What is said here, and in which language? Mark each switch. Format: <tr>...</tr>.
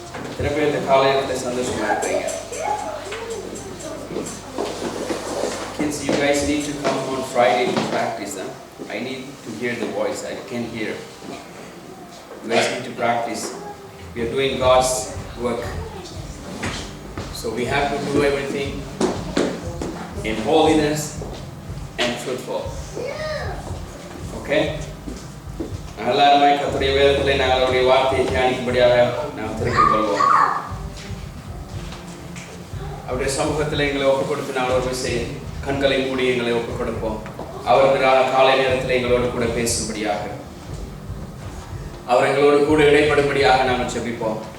<ta>எத்தனை பேர் இந்த காலையில சந்தோஷமா இருக்கீங்க?</ta> <en>Kids, you guys need to come on Friday to practice. I need to hear the voice. I can't hear. You guys need to practice. We are doing God's work. So we have to do everything in holiness and truthful. Okay?</en> <ta>எல்லாருமே கர்த்தருடைய வேதத்திலே நாங்கள் அவருடைய வார்த்தையை தியானிக்கும்படியாக நாம் திருப்பிக் கொள்வோம். அவருடைய சமூகத்தில் எங்களை ஒப்புக் கொடுத்து நாங்கள் ஒரு விஷயம் கண்களை மூடி எங்களை ஒப்புக் கொடுப்போம். அவருக்கு காலை நேரத்தில் எங்களோடு கூட பேசும்படியாக, அவர் எங்களோடு கூட இடைப்படும்படியாக நாங்கள் ஜெபிப்போம்.</ta>